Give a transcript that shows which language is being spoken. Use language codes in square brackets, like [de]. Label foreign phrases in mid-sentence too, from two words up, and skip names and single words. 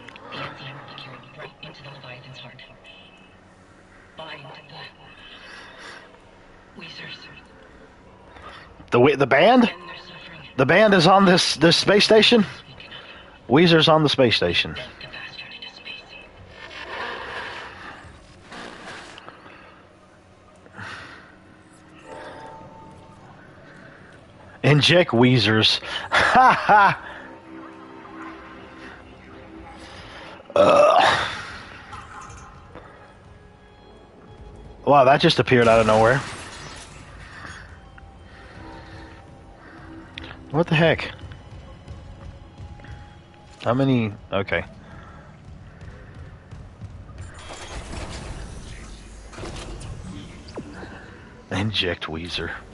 [en] The enzyme will be carried right into the Leviathan's heart. Bind the Weezers. The band? And they're suffering. The band is on this space station? Weezer's on the space station. Sent the bastard into space. Inject Weezers. Ha ha! Wow, that just appeared out of nowhere. What the heck? How many? Okay. Inject Weezer.